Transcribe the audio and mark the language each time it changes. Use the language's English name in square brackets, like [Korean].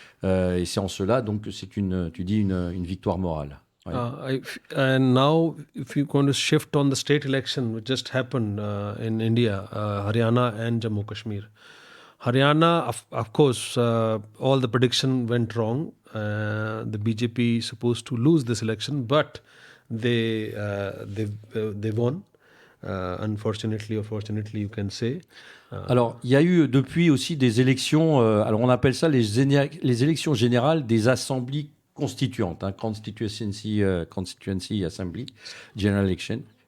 [French] Et c'est en cela donc c'est une victoire morale. [English] And now, if you're going to shift on the state election, which just happened in India, Haryana and Jammu Kashmir. Haryana, of course, all the prediction went wrong. The BJP is supposed to lose this election, but they won. Unfortunately or fortunately, you can say. [French] Alors, il y a eu depuis aussi des élections, alors on appelle ça les élections générales des assemblées constituante, hein, [English] constituency assembly, general election.